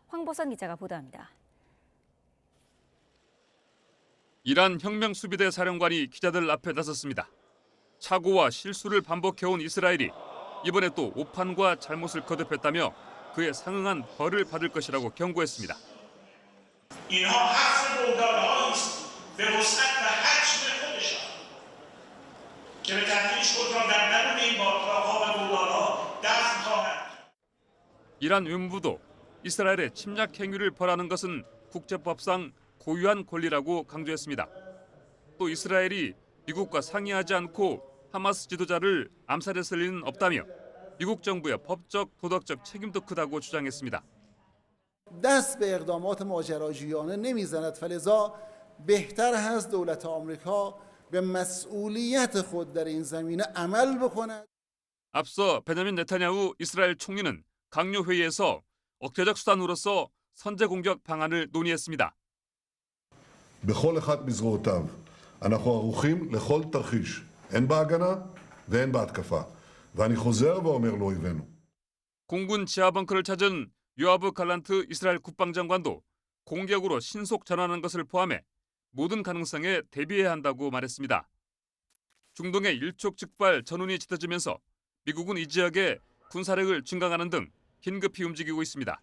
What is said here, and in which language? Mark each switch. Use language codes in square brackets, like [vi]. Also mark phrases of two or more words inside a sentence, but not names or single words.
[ko] 황보선 기자가 보도합니다. 이란 혁명수비대 사령관이 기자들 앞에 나섰습니다. 착오와 실수를 반복해온 이스라엘이 이번에 또 오판과 잘못을 거듭했다며 그에 상응한 벌을 받을 것이라고 경고했습니다. [fa] اینها حق بلغارها است به وسعت و حجم خودشان که به تدریج خود را در درون این بارگاه‌ها و بلغارها دفن خواهند. [ko] 이란 외무부도 이스라엘의 침략 행위를 벌하는 것은 국제법상 고유한 권리라고 강조했습니다. 또 이스라엘이 미국과 상의하지 않고 하마스 지도자를 암살했을 리는 없다며 미국 정부의 법적, 도덕적 책임도 크다고 주장했습니다. [fa] دست به اقدامات ماجراجویانه نمیزند فلذا بهتر هست دولت آمریکا به مسئولیت خود در این زمینه عمل بکند. [ko] 앞서 베냐민 네타냐후 이스라엘 총리는 강요 회의에서 억제적 수단으로서 선제 공격 방안을 논의했습니다. [he] בכל אחד מזרועותיו. אנחנו ערוכים לכל תרחיש. אין בהגנה ואין בהתקפה. ואני חוזר ואומר לאויבינו. [ko] 공군 지하 벙커를 찾은 요아브 갈란트 이스라엘 국방장관도 공격으로 신속 전환하는 것을 포함해 모든 가능성에 대비해야 한다고 말했습니다. 중동의 일촉즉발 전운이 짙어지면서 미국은 이 지역에 군사력을 증강하는 등 긴급히 움직이고 있습니다.